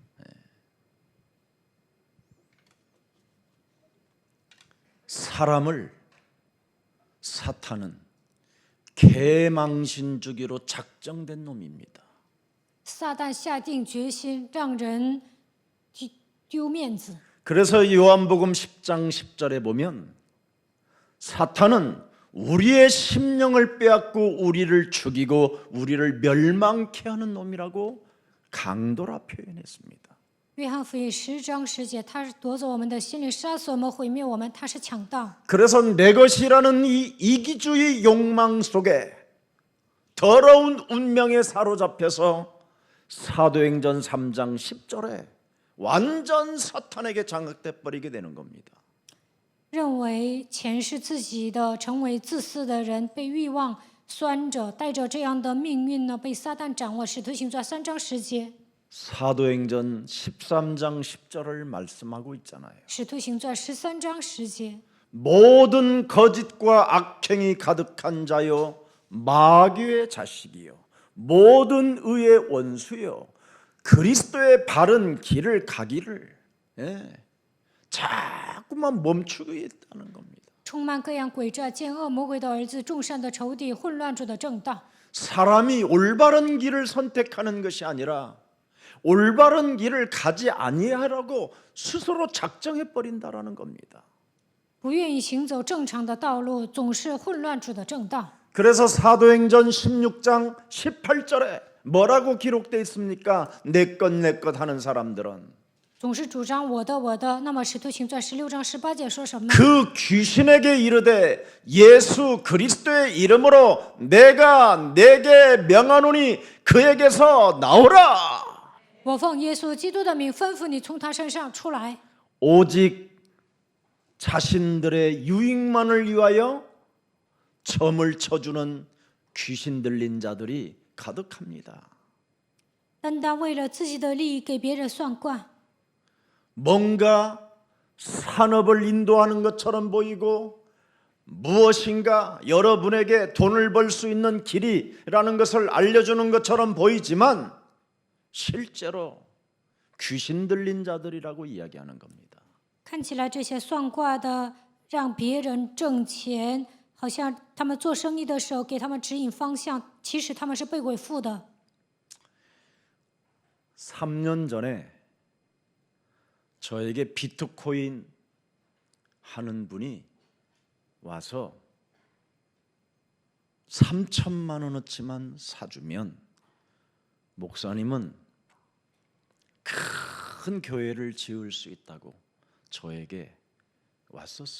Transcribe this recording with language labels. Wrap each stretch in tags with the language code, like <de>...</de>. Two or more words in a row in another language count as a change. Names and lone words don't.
<ko>사람을 사탄은 개망신 주기로 작정된 놈입니다.</ko> <zh>撒旦下定决心让人丢面子，</zh> <ko>그래서 요한복음 10장 10절에 보면 사탄은 우리의 심령을 빼앗고 우리를 죽이고 우리를 멸망케 하는 놈이라고 강도라 표현했습니다.</ko> <zh>约翰福音10章10节，他是夺走我们的心灵，杀死我们，毁灭我们，他是强盗。</zh> <ko>그래서 내 것이라는 이 이기주의 욕망 속에 더러운 운명에 사로잡혀서 사도행전 3장 10절에 완전 사탄에게 장악돼 버리게 되는 겁니다.</ko> <zh>认为钱是自己的，成为自私的人，被欲望拴着，带着这样的命运呢，被撒旦掌握。使徒行传3章10节，</zh> <ko>사도행전 13장 10절을 말씀하고 있잖아요.</ko> <zh>使徒行传13章10节，</zh> <ko>모든 거짓과 악행이 가득한 자요 마귀의 자식이요 모든 의의 원수요 그리스도의 바른 길을 가기를 자꾸만 멈추고 있다는 겁니다.</ko> <zh>充满各样诡诈、奸恶、魔鬼的儿子、众善的仇敌、混乱主的正道。</zh> <ko>사람이 올바른 길을 선택하는 것이 아니라 올바른 길을 가지 아니하라고 스스로 작정해 버린다라는 겁니다.</ko> <zh>不愿意行走正常的道路，总是混乱主的正道。</zh> <ko>그래서 사도행전 16장 18절에 뭐라고 기록되어 있습니까? 내 것 하는 사람들은</ko> <zh>总是主张我的我的。那么使徒行传16章18节说什么呢？</zh> <ko>그 귀신에게 이르되 예수 그리스도의 이름으로 내가 내게 명하노니 그에게서 나오라.</ko> <zh>我奉耶稣基督的名吩咐你从他身上出来。</zh> <ko>오직 자신들의 유익만을 위하여 점을 쳐주는 귀신 들린 자들이 가득합니다.</ko> <zh>单单为了自己的利益给别人算卦，</zh> <ko>뭔가 산업을 인도하는 것처럼 보이고 무엇인가 여러분에게 돈을 벌 수 있는 길이라는 것을 알려주는 것처럼 보이지만 실제로 귀신 들린 자들이라고 이야기하는 겁니다.</ko> <zh>看起来这些算卦的让别人挣钱，好像他们做生意的时候给他们指引方向，其实他们是被鬼附的。</zh> <ko>3년 전에 저에게 비트코인 하는 분이 와서 3천만 원어치만 사주면 목사님은 큰 교회를 지을 수 있다고 저에게 왔었어요.</ko>